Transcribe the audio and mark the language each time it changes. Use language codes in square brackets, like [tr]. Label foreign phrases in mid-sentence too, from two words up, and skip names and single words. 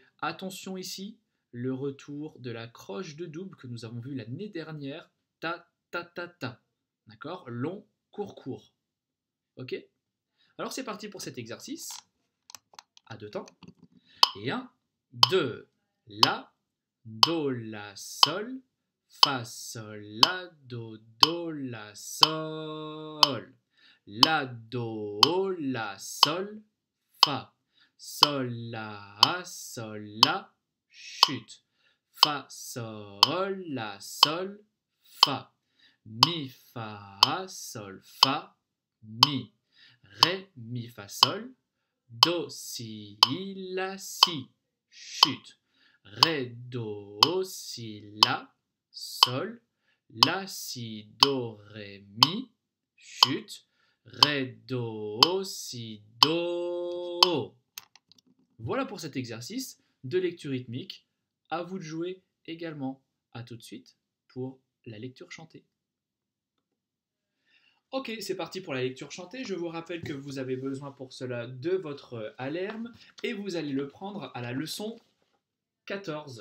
[fr] Attention ici, le retour de la croche de double que nous avons vu l'année dernière, ta ta ta ta. D'accord? Long, court, court. Ok? Alors c'est parti pour cet exercice. À deux temps. Et un, deux. La, do, la, sol. Fa, sol, la, do, la, sol. La, do, la, sol. Fa, sol, la, chute. Fa, sol, la, sol, fa. Mi, fa, sol, fa, mi. Ré, mi, fa, sol. Do, si, la, si. Chute. Ré, do, si, la. Sol. La, si, do, ré, mi. Chute. Ré, do, si, do. Voilà pour cet exercice de lecture rythmique. À vous de jouer également. À tout de suite pour la lecture chantée. Ok, c'est parti pour la lecture chantée. Je vous rappelle que vous avez besoin pour cela de votre alerme et vous allez le prendre à la leçon 14.